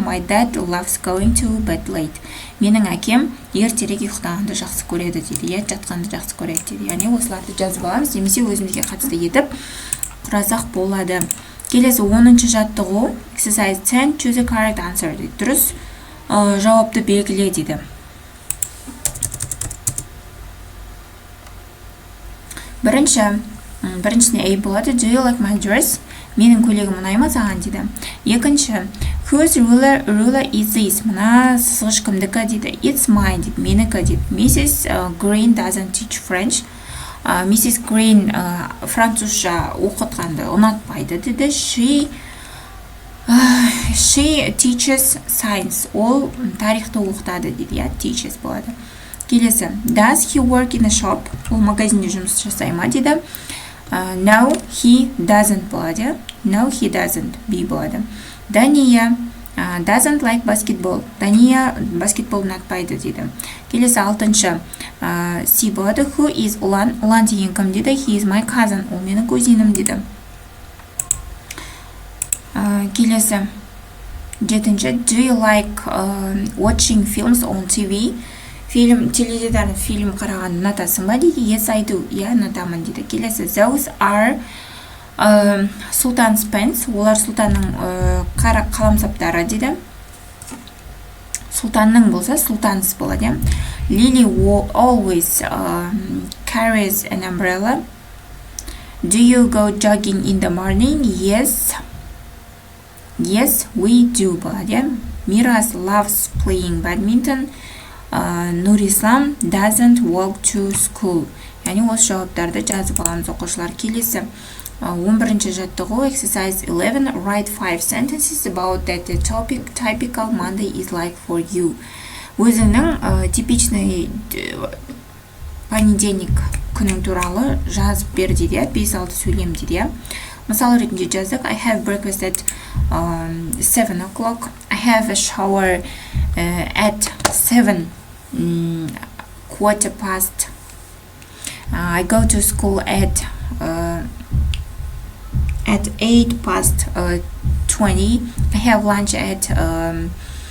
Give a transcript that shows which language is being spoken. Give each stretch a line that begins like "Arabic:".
English: My dad loves going to bed late.
Kazakh: Менің әкем ертерек ұйықтағанды жақсы көреді дейді. Жатқанды жақсы көреді дейді. Яғни осыларды жазып аламыз, немесе өзімізге қатысты етіп құрасақ болады. Келесі 10-шы жаттығу
English: exercise 10 choose the correct answer
Kazakh: дейді. Дұрыс жауапты белгіле дейді. Біріншісіне A болады.
English: Do you like my dress?
Kazakh: Менің көйлегім ұнай ма саған дейді.
English: Екінші, whose ruler is this?
Kazakh: Мына сызғыш кімдікі дейді.
English: It's mine дейді.
Kazakh: Менікі дейді. Mrs.
English: Green doesn't teach French. Mrs.
Kazakh: Green французша оқытқанды ұнатпайды дейді.
English: She teaches science.
Kazakh: Ол тарихты оқытады дейді. Teaches болады.
English: Келесі, does he work in a shop?
Kazakh: Ол магазинде жұмыс жасай ма дейді.
English: No, he doesn't болады. No, he doesn't.
Kazakh: B болады.
English: Дания doesn't like basketball.
Kazakh: Дания баскетбол ұнатпайды дейді. Келесі 6-шы C болады.
English: Who is Ұлан?
Kazakh: Ұлан деген кім дейді.
English: He is my cousin.
Kazakh: Ол менің кузинім дейді. Келесі 7-шы
English: Do you like watching films on TV?
Kazakh: Теледидардан фильм қараған ұнатасың ба дейді.
English: Yes, I do.
Kazakh: Ұнатамын дейді.
English: Келесі those are Sultan's pens.
Kazakh: Олар сұлтанның қара қаламсаптары дейді. Сұлтанның болса Sultan's болады.
English: Lily always carries an umbrella. Do you go jogging in the morning? Yes. Yes, we do болады. Miras loves playing badminton. Нурислам doesn't walk to school.
Kazakh: Яғни осы жауаптарды жазып аламыз оқушылар. Келесі 11-ші жаттығу
English: exercise 11 write 5 sentences about that the typical Monday is like for you.
Kazakh: Өзіңнің типичный понедельник күнің туралы жазып бер дейді. 5-6 сөйлем дейді. Мысал ретінде жаздық.
English: I have breakfast at 7 o'clock. I have a shower at 7 quarter past. I go to school at 8 past 20. I have lunch at